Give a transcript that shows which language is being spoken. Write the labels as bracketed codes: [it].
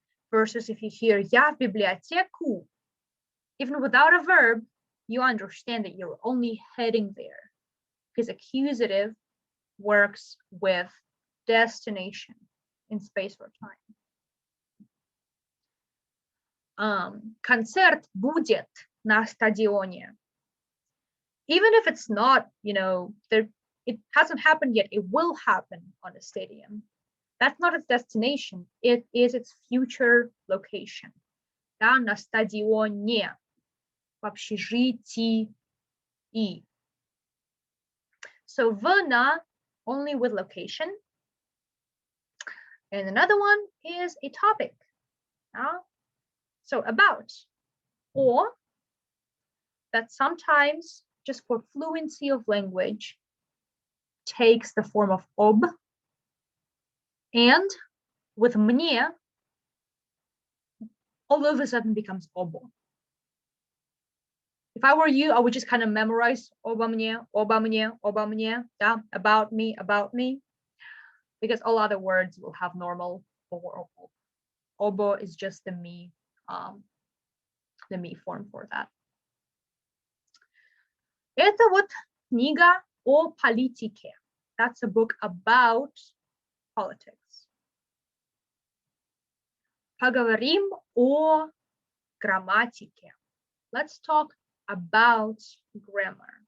[en] Versus if you hear [ru] я в библиотеку, [en] even without a verb, you understand that you're only heading there, because accusative works with destination in space or time. [ru] Концерт будет на стадионе. [en] Even if it's not, it hasn't happened yet, it will happen on a stadium. That's not its destination, it is its future location. [ru] Да, на стадионе, в общежитии. [en] So в на only with location. And another one is a topic. So about, or that sometimes, just for fluency of language, takes the form of об, and with мне, all of a sudden becomes обо. If I were you, I would just kind of memorize [ru] обо мне, [en] yeah, about me, because all other words will have normal or обо is just the me form for that. [ru] Это вот книга о политике. [en] That's a book about politics. [ru] Поговорим о грамматике. [en] Let's talk about grammar.